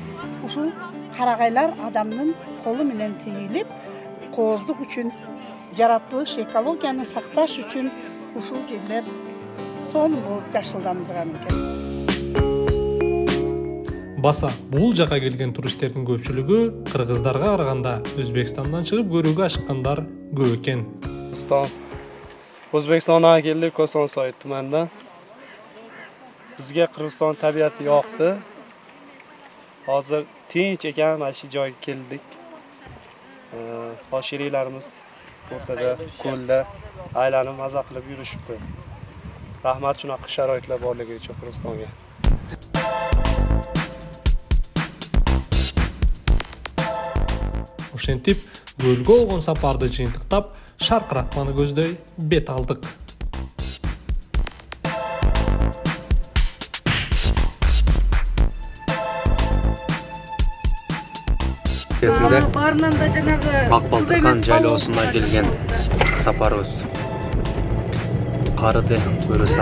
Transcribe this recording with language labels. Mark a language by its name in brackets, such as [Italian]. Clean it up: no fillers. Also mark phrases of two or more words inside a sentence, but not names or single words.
[Kyrgyz] Ушул карагайлар адамдын колу менен тигилип, кооздук үчүн жаратылыш, экологияны сакташ үчүн ушул жерлер сонун болуп жашылдандырган экен. Баса, бул жака келген туристтердин көпчүлүгү кыргыздарга караганда Өзбекстандан чыгып көрүүгө ашыккандар көп экен. [Uzbek] O'zbekistonga keldik, Kosonsoy tumanida. Bizga Qirg'iziston tabiati yoqdi. Hozir tinch ekan, mana shu joyga keldik. Qoshirilarimiz o'rtada, ko'lda aylanib maza qilib yurishibdi. Rahmat shunaqa sharoitlar borligi uchun Qirg'izistonga. [Kyrgyz] Ошентип, көлгө болгон сапарды жыйынтыктап, шаркыратманы көздөй бет алдык. Ак Балтыр хан жайлоосуна келген сапарыбыз карыды көрөсө.